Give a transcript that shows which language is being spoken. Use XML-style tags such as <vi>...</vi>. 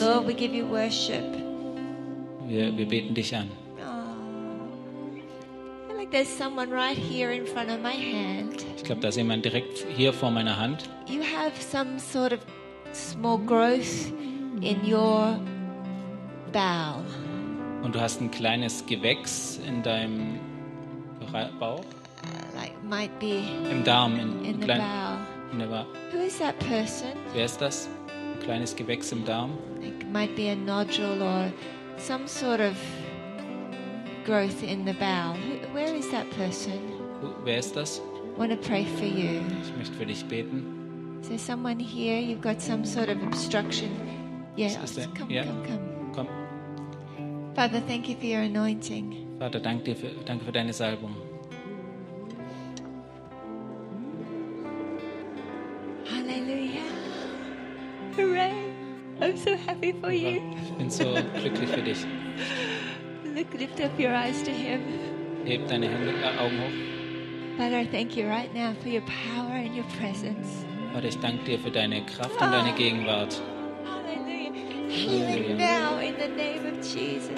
<en>Lord, we give you worship.</en> <de>Wir beten dich an.</de> <en>Oh, I feel like there's someone right here in front of my hand.</en> <de>Ich glaube, da ist jemand direkt hier vor meiner Hand.</de> <en>You have some sort of small growth in your bowel.</en> <de>Und du hast ein kleines Gewächs in deinem Bauch.</de> <en>Like might be</en> <de>im Darm,</de> <en>in the kleinen bowel. Never. Who is that person?</en> <de>Wer ist das? Ein kleines Gewächs im Darm?</de> <en>It might be a nodule or some sort of growth in the bowel. Where is that person?</en> <de>Wer ist das?</de> <en>I want to pray for you.</en> <de>Ich möchte für dich beten.</de> <en>Is there someone here? You've got some sort of obstruction. Yes. Yeah. Come. Father, thank you for your anointing.</en> <de>Vater, danke für deine Salbung.</de> <en>I'm so happy for you.</en> <de>Ich bin so glücklich für dich.</de> <en>Look, lift up your eyes to him.</en> <de>Heb deine Hände, Augen hoch.</de> <en>Father, I thank you right now for your power and your presence.</en> <de>Vater, ich danke dir für deine Kraft und deine Gegenwart.</de> <en>Hallelujah. Healing now in the name of Jesus.</en>